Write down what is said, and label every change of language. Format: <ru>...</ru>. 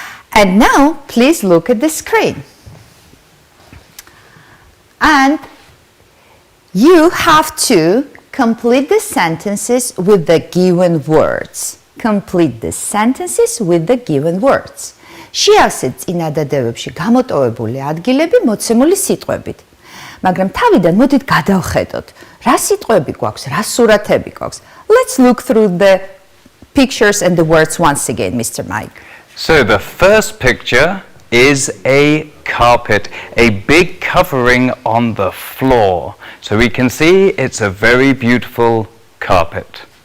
<en>And now, please look at the screen. And you have to complete the sentences with the given words. Complete the sentences with the given words.</en> <ka>შეავსეთ წინადადებებში გამოტოვებული ადგილები მოცემული სიტყვებით. მაგრამ თავიდან მოდით გადავხედოთ, რა სიტყვები გვაქვს, რა სურათები გვაქვს.</ka> <en>Let's look through the pictures and the words once again, Mr. Mike. So the first picture is a carpet, a big covering on the floor. So we can see it's a very beautiful carpet.</en>